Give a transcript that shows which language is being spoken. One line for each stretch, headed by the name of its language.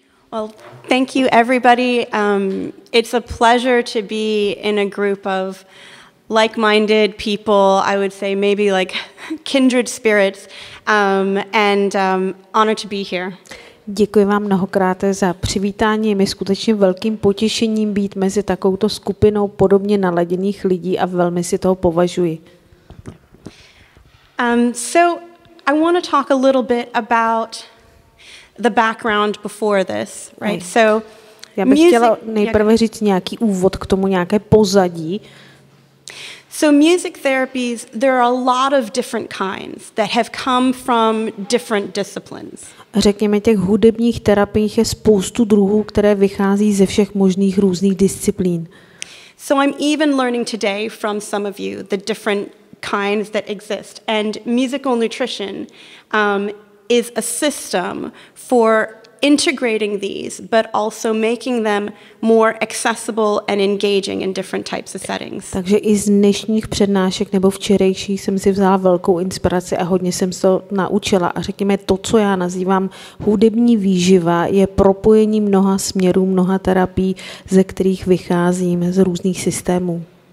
English: Well, thank you, everybody. It's a pleasure to be in a group of like-minded people, I would say maybe like kindred spirits, and honored to be here.
Czech: Děkuji vám mnohokrát za přivítání. Je mi skutečně velkým potěšením být mezi takovouto skupinou podobně naladěných lidí a velmi si toho považuji.
English: So I want to talk a little bit about the background before this, right? So
Czech: já bych chtěla nejprve říct nějaký úvod k tomu, nějaké pozadí.
English: So music therapies, there are a lot of different kinds that have come from different disciplines.
Czech: Řekněme, těch hudebních terapií je spoustu druhů, které vychází ze všech možných různých disciplín.
English: So I'm even learning today from some of you the different kinds that exist. And musical nutrition is a system for integrating these, but also making them more accessible and engaging in different types of settings.
Czech: Takže i z dnešních přednášek nebo včerejších jsem si vzala velkou inspiraci a hodně jsem se to naučila. A řekněme, to, co já nazývám hudební výživa, je propojení mnoha směrů, mnoha terapií, ze kterých vycházím z různých systémů.